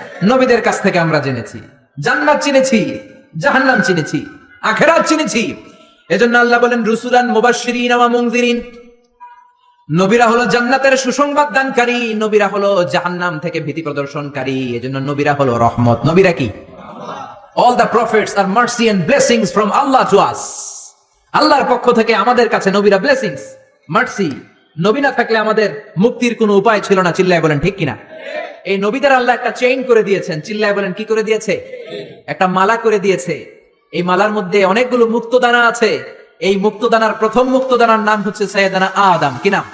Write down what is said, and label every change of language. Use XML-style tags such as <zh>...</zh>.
<bn>নবীদের কাছ থেকে আমরা জেনেছি। জান্নাত চিনেছি, জাহান্নাম চিনেছি, আখিরাত চিনেছি। এজন্য আল্লাহ বলেন</bn> <ar>রুসুলান মুবাশশিরিন ওয়া মুনযিরিন।</ar> <bn>নবীরা হলো জান্নাতের সুসংবাদ দানকারী, নবীরা হলো জাহান্নাম থেকে ভীতি প্রদর্শনকারী। এজন্য নবীরা হলো রহমত। নবীরা কি?</bn> <en>All the prophets are mercy and blessings from Allah to us.</en> <bn>আল্লাহর পক্ষ থেকে আমাদের কাছে নবীরা ব্লেসিংস, মার্সি। নবী না থাকলে আমাদের মুক্তির কোনো উপায় ছিল না। চিল্লায় বলেন ঠিক কিনা? এই নবীদের আল্লাহ একটা চেইন করে দিয়েছেন। চিল্লায় বলেন কি করে দিয়েছে? একটা মালা করে দিয়েছে। এই মালার মধ্যে অনেকগুলো মুক্তদানা আছে। এই মুক্তদানার প্রথম মুক্তদানার নাম হচ্ছে সাইয়েদানা আদম। কি নাম?</bn>